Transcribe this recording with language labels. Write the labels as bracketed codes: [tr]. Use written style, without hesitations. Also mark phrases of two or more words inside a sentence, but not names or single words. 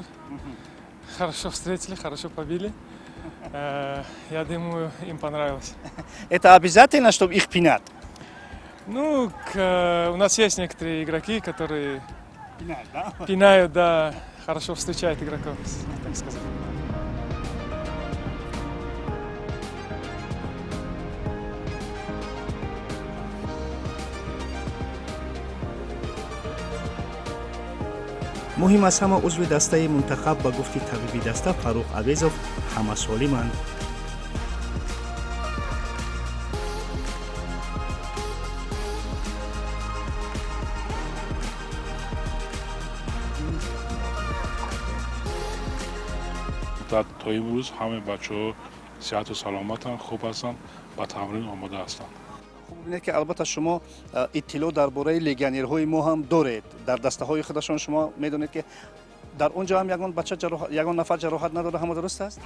[ru] Хорошо встретили, хорошо побили. Я думаю, им понравилось. Это обязательно, чтобы их пинать? Ну, у нас есть некоторые игроки, которые Пинать, да? пинают, да, хорошо встречают игроков, так сказать. [tg] муҳим аз ҳама узви дастаи мунтахаб ба гуфти табиби даста Фарух Авезов ҳама солиманд. [fa] تا امروز همه بچه‌ها صحت و سلامتن، خوب هستن، با تمرین آماده هستن. [tg] хуб бинед ки албатта шумо иттилоъ дар бораи легионерҳои мо ҳам доред. Дар дастаҳои худашон шумо медонед ки дар он ҷо ҳам ягон нафар ҷароҳат надода, ҳама дуруст аст?